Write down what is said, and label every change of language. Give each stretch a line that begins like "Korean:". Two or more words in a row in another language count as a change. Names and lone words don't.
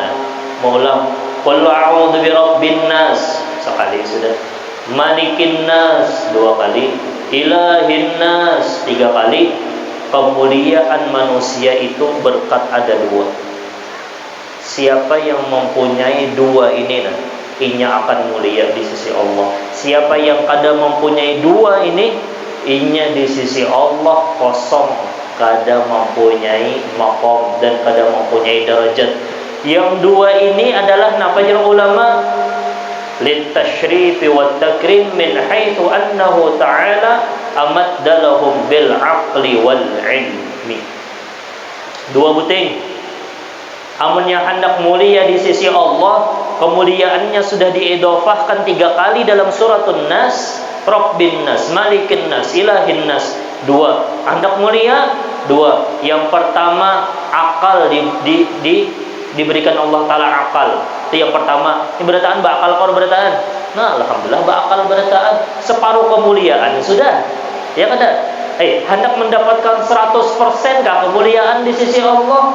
Arabic: قل أعوذ برب الناس
Banjar: sekali sudah,
Arabic: ملك الناس 2 kali, إله الناس 3 kali.
Banjar: Kemuliaan manusia itu berkat ada 2. Siapa yang mempunyai 2 ini inya akan mulia di sisi Allah. Siapa yang kada mempunyai 2 ini, inya di sisi Allah kosong, kada mempunyai maqam dan kada mempunyai derajat. Yang 2 ini adalah napa jar ulama?
Arabic: لتشريف والتكريم من حيث أنه تعالى أمدهم بالعقل والعلم.
Banjar: 2 buting. Amunnya hendak mulia di sisi Allah, kemuliaannya sudah diidhafahkan 3 kali dalam suratun Nas.
Arabic: رب الناس، ملك الناس، إله الناس.
Banjar: 2. Hendak mulia 2. Yang pertama akal diberikan Allah Ta'ala akal. Itu yang pertama. Ini berataan bakal kor berataan. Nah, alhamdulillah bakal berataan. Separuh kemuliaan sudah. Ya kada? Hendak mendapatkan 100% kah kemuliaan di sisi Allah?